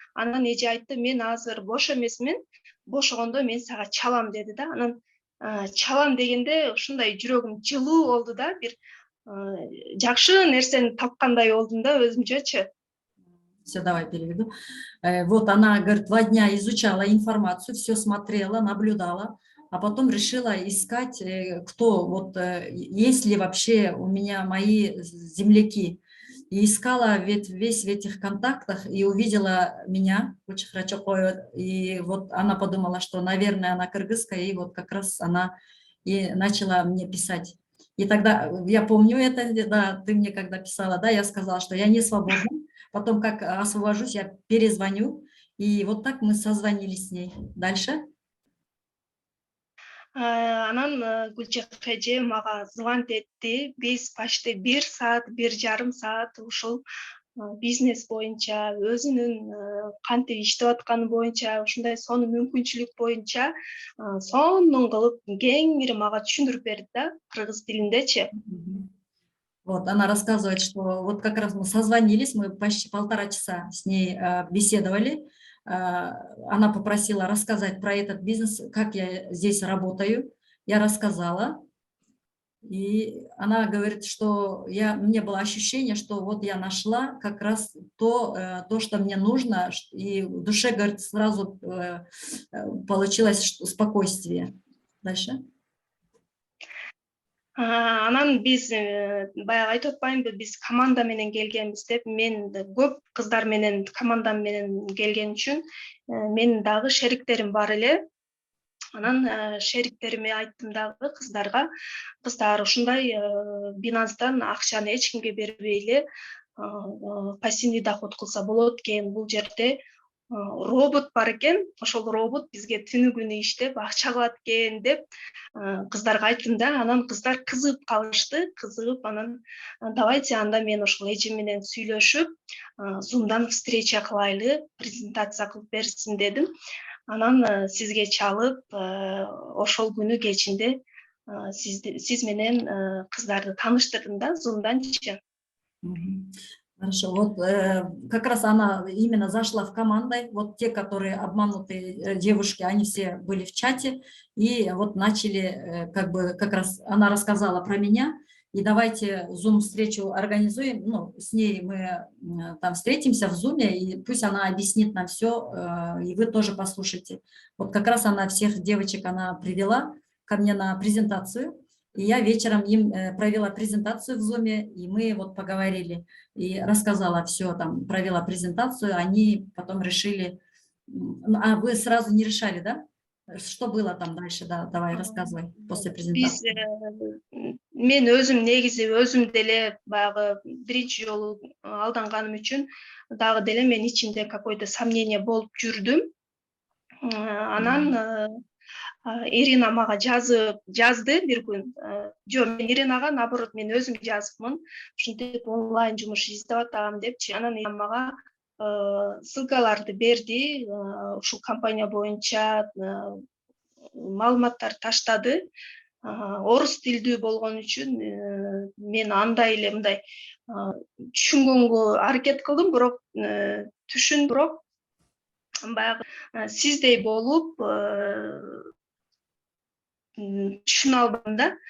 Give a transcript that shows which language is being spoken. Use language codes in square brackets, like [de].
[ky] Анан эже айтты, мен азыр бош эмесмин, бошогондо мен сага чалам деди да. Анан чалам дегенде ушундай жүрөгүм жылуу болду да, бир жакшы нерсени тапкандай болдум да өзүмчөчү. [ru] Все, давай переведу. Вот она, говорит, 2 дня изучала информацию, все смотрела, наблюдала, а потом решила искать, кто, вот, есть ли вообще у меня мои земляки. И искала весь в этих контактах и увидела меня, Гульчехра Чокоева, и вот она подумала, что, наверное, она кыргызская, и вот как раз она и начала мне писать. И тогда, я помню это, да, ты мне когда писала, да, я сказала, что я не свободна. Потом, как освобожусь, я перезвоню. И вот так мы созвонились с ней. Дальше. [ky] Анан Гүлчехр эже мага звонить этти. Биз почти 1 саат, 1,5 саат ушул бизнес боюнча, өзүнүн кантип иштеп атканы боюнча, ушундай сонун мүмкүнчүлүк боюнча сонун кылып кеңири мага түшүндүрүп берди да, кыргыз тилиндечи. [ru] Вот, она рассказывает, что вот как раз мы созвонились, мы почти 1,5 часа с ней беседовали. Она попросила рассказать про этот бизнес, как я здесь работаю. Я рассказала. И она говорит, что мне было ощущение, что вот я нашла как раз то, что мне нужно, и в душе, говорит, сразу получилось спокойствие. Дальше. [ky] Анан биз баягы айтып атпаймынбы, биз команда менен келгенбиз деп, мен көп кыздар менен командам менен келген үчүн менин дагы шериктерим бар эле. Анан шериктериме айттым дагы кыздарга, кыздар ушундай Binance'дан акчаны эч кимге бербей эле пассивный доход кылса болот экен. Бул жерде робот бар экен, ошол робот бизге түнү күнү иштеп акча кылат экен деп кыздарга айттым да. Анан кыздар кызыгып калышты, анан давайте анда мен ошол эжем менен сүйлөшүп, Zoom'дан встреча кылайлы, презентация кылып берсин дедим. Анан сизге чалып, ошол күнү кечинде сиз менен кыздарды таныштырдым да, Zoom'данчы. [ru] Хорошо, вот как раз она именно зашла в команды, вот те, которые обманутые девушки, они все были в чате, и вот начали, как раз она рассказала про меня, и давайте Zoom-встречу организуем, ну, с ней мы там встретимся в Zoom, и пусть она объяснит нам все, и вы тоже послушайте. Вот как раз она всех девочек она привела ко мне на презентацию, и я вечером им провела презентацию в Zoom, и мы вот поговорили, и рассказала все, там, провела презентацию, они потом решили... А вы сразу не решали, да? Что было там дальше? Да, давай, рассказывай после презентации. [ky] Мен өзүм негизи өзүм деле баягы биринчи жолу алданганым үчүн дагы деле мен ичимде какое-то сомнение болуп жүрдүм. Анан Ирина мага жазды бир күн. Жок, мен Иринага наоборот мен өзүм жазыпмын. Ушинтип онлайн жумуш издеп атам депчи. Анан Ирина мага ссылкаларды берди. Ушул компания боюнча маалыматтар таштады. Орус тилдүү болгон үчүн мен андай эле мындай түшүнгөнгө аракет кылдым, бирок бирок баягы сиздей болуп түшүнө албадым да.